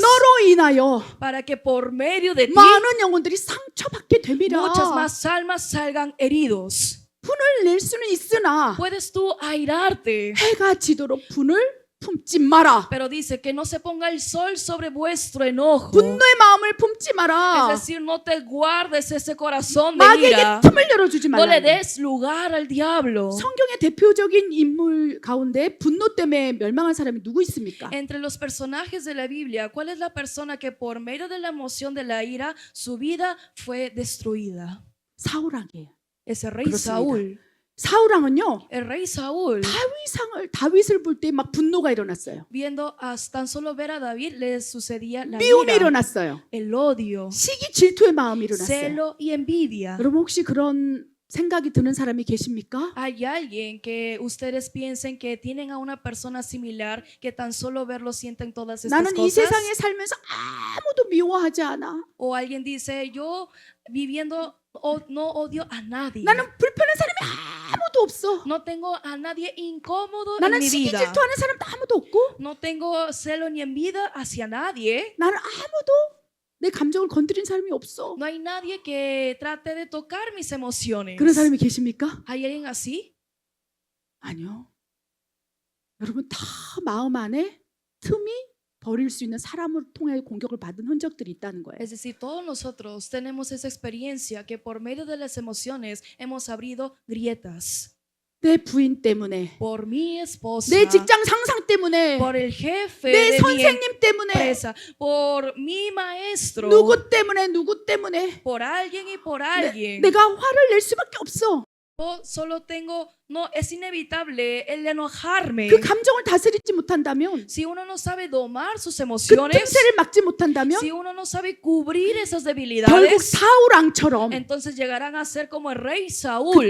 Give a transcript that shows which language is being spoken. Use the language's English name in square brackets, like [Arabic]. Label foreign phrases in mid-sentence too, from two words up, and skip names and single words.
[Korean] 너로 인하여 [Spanish] para que por medio de ti [Korean] 많은 영혼들이 상처받게 되리라. [Spanish] muchas más almas salgan heridos. [Korean] 분을 낼 수는 있으나 [Spanish] Puedes tú airarte, [Korean] 해가 지도록 분을 품지 마라. [Spanish] pero dice que no se ponga el sol sobre vuestro enojo. [Korean] 분노의 마음을 품지 마라. [Spanish] Es decir, no te guardes ese corazón de [Korean] 마귀에게 [Spanish] ira. [Korean] 틈을 열어주지 [Spanish] No le [Korean] 말라. [Spanish] des lugar al diablo. [Korean] 성경의 대표적인 인물 가운데 분노 때문에 멸망한 사람이 누구 있습니까? [Spanish] Entre los personajes de la Biblia, ¿cuál es la persona que por medio de la emoción de la ira su vida fue destruida? [Korean] 사울왕이에요. [Spanish] Ese rey [Korean] 그렇습니다. [Spanish] Saúl. [Korean] 사울왕은요 [Spanish] El rey Saúl, [Korean] 다윗을 볼 때 막 분노가 일어났어요. [Spanish] viendo a tan solo ver a David, le sucedía la [Korean] 미움이 [Spanish] ira, [Korean] 일어났어요. [Spanish] el odio, [Korean] 시기 질투의 마음이 일어났어요. [Spanish] celo y envidia. [Korean] 여러분 혹시 그런 생각이 드는 사람이 계십니까? [Spanish] ¿Hay alguien que ustedes piensen que tienen a una persona similar que tan solo verlo sienten todas estas [Korean] 나는 이 [Spanish] cosas? [Korean] 세상에 살면서 아무도 미워하지 않아. [Spanish] O alguien dice, yo viviendo no odio a nadie. [Korean] 나는 불편한 사람이 아무도 없어. [Spanish] No tengo a nadie incómodo en [Korean] 나는 [Spanish] mi [Korean] 시기 [Spanish] vida. [Korean] 질투하는 사람도 아무도 없고 [Spanish] No tengo celo ni envidia hacia nadie. [Korean] 나는 아무도 내 감정을 건드린 사람이 없어. [Spanish] No hay nadie que trate de tocar mis emociones. [Korean] 그런 사람이 계십니까? [Spanish] ¿Hay alguien así? [Korean] 아니요. 여러분 다 마음 안에 틈이 버릴 수 있는 사람을 통해 공격을 받은 흔적들이 있다는 거예요. [Spanish] Es decir, todos nosotros tenemos esa experiencia que por medio de las emociones hemos abrido grietas. [Korean] 내 부인 때문에, [Spanish] Por mi esposa, [Korean] 내 직장 상상 때문에, [Spanish] por el jefe [Korean] 내 [Spanish] de mi [Korean] 선생님 때문에, [Spanish] empresa, por mi maestro, [Korean] 누구 때문에 [Spanish] por alguien y por alguien. [Korean] 내가 화를 낼 수밖에 없어. [Spanish] Yo solo tengo, no, es inevitable el enojarme. [Korean] 그 감정을 다스리지 못한다면, [Spanish] Si uno no sabe domar sus [Korean] 그 [Spanish] emociones, [Korean] 틈새를 막지 못한다면 [Spanish] si uno no sabe cubrir esas [Korean] 결국 [Spanish] debilidades, [Korean] 사울왕처럼 [Spanish] entonces llegarán a ser como el rey Saúl,